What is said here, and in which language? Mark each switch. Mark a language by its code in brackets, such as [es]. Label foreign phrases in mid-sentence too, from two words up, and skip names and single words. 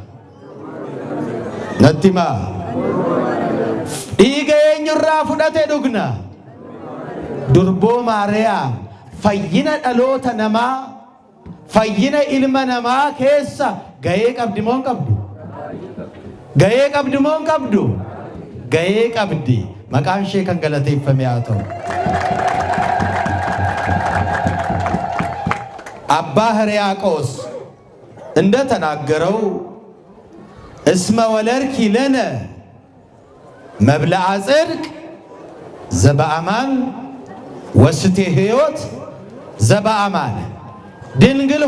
[om] natti maa dhiiga eenyurraa fudhate dhugna durboo maariyaam fayyina dhaloota namaa fayyina ilma namaa keessa gahee qabdi moo hin qabdu gahee qabdi moo hin qabdu gahee qabdi maqaan ishee kan galateeffame haa ta'u [am] አባ ሕርያቆስ እንደተናገረው [gez] እስመ ወለድኪ ለነ መብልዐ ጽድቅ ዘበአማን ወስቴ ሕይወት ዘበአማን ድንግል